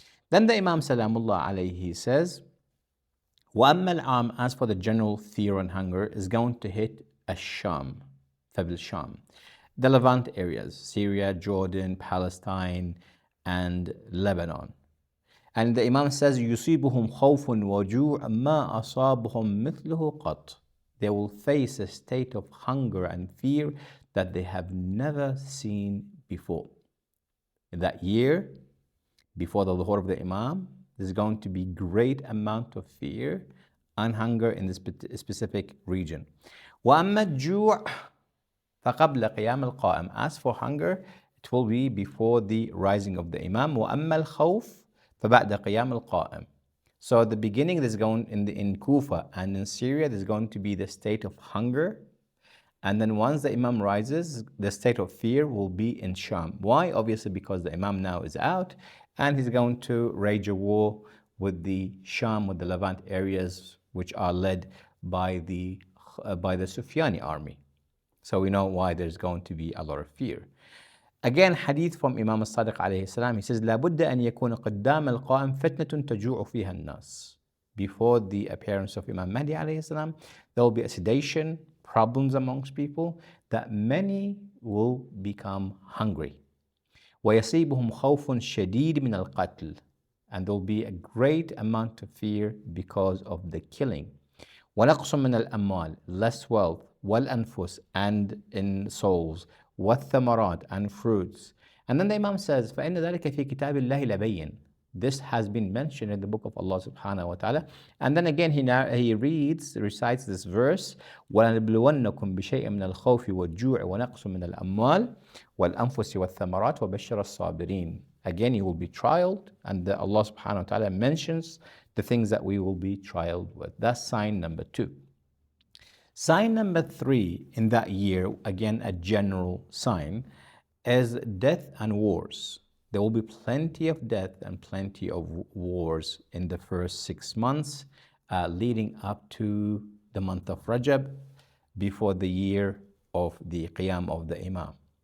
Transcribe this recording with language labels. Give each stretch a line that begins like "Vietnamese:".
English: Then the Imam Salamullah alayhi says,
Arabic: وَأَمَّا الْعَامِ,
English: as for the general fear and hunger, is going to hit Ash-Sham, Fabil Sham, the Levant areas, Syria, Jordan, Palestine, and Lebanon. And the Imam says,
Arabic: يُصِيبُهُمْ خَوْفٌ وَجُوعٌ مَا أَصَابُهُمْ مِثْلُهُ قَطْ.
English: They will face a state of hunger and fear that they have never seen before. In that year, before the Zuhur of the Imam, there's going to be great amount of fear and hunger in this specific region.
Arabic: وَأَمَّا الْجُوعِ فَقَبْلَ قِيَامِ الْقَائِمِ.
English: As for hunger, it will be before the rising of the Imam.
Arabic: وَأَمَّا الْخَوْفِ فَبَعْدَ قِيَامِ الْقَائِمِ.
English: So at the beginning, there's going in Kufa and in Syria, there's going to be the state of hunger. And then once the Imam rises, the state of fear will be in Sham. Why? Obviously because the Imam now is out and he's going to wage a war with the Sham, with the Levant areas, which are led by the Sufyani army. So we know why there's going to be a lot of fear. Again, hadith from Imam as-Sadiq alayhi salam, he says,
Arabic: لَا بُدَّ أَنْ يَكُونَ قَدَّامَ الْقَائِمِ فِتْنَةٌ تَجُوعُ فِيهَا النَّاسِ.
English: Before the appearance of Imam Mahdi alayhi salam, there will be a sedation, problems amongst people, that many will become hungry.
Arabic: وَيَصِيبُهُمْ خَوْفٌ شَدِيدٌ مِنَ الْقَتْلِ.
English: And there will be a great amount of fear because of the killing.
Arabic: وَنَقْصٌ مِنَ الْأَمْوَالِ,
English: less wealth,
Arabic: وَالْأَنفُسِ,
English: and in souls,
Arabic: وَالثَّمَرَاتِ,
English: and fruits. And then the Imam says,
Arabic: فَإِنَّ ذَلِكَ فِي كِتَابِ اللَّهِ لَبَيِّنٌ.
English: This has been mentioned in the book of Allah subhanahu wa ta'ala. And then again he recites this verse,
Arabic: وَلَنَبْلُوَنَّكُمْ بِشَيْءٍ مِنَ الْخَوْفِ وَالْجُوعِ وَنَقْصٍ مِنَ الْأَمْوَالِ وَالْأَنفُسِ وَالثَّمَرَاتِ وَبَشِّرَ الصَّابِرِينَ.
English: Again, you will be trialed, and Allah subhanahu wa ta'ala mentions the things that we will be trialed with. That's sign number 2. Sign number 3 in that year, again a general sign, is death and wars. There will be plenty of death and plenty of wars in the first 6 months leading up to the month of Rajab, before the year of the Qiyam of the Imam.